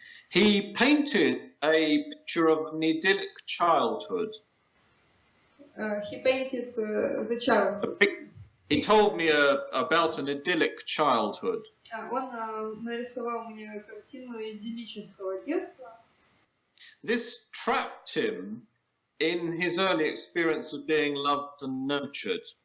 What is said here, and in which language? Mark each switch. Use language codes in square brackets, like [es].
[en] He painted a picture of an idyllic childhood. He painted the childhood. He told me about an idyllic childhood. [ru] Он нарисовал мне картину идиллического детства. [en] This trapped him in his early experience of being loved and nurtured.